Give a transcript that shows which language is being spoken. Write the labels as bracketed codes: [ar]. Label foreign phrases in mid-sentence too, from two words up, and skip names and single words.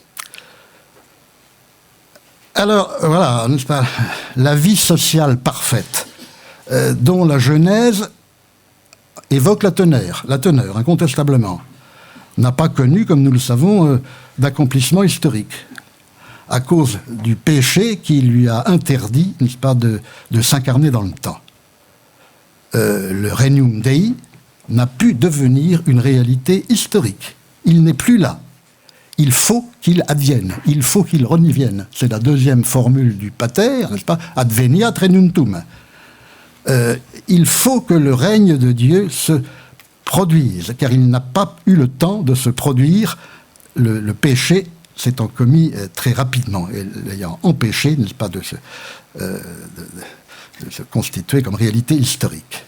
[fr] Alors, voilà, n'est-ce pas, la vie sociale parfaite, dont la Genèse évoque la teneur, incontestablement, n'a pas connu, comme nous le savons, d'accomplissement historique, à cause du péché qui lui a interdit, n'est-ce pas, de s'incarner dans le temps. Le [la] Regnum Dei [fr] n'a pu devenir une réalité historique. Il n'est plus là. Il faut qu'il advienne, il faut qu'il revienne. C'est la deuxième formule du Pater, n'est-ce pas? [la] Adveniat regnum. [fr] Il faut que le règne de Dieu se produise, car il n'a pas eu le temps de se produire. Le péché s'étant commis très rapidement, et l'ayant empêché, n'est-ce pas, de se constituer comme réalité historique.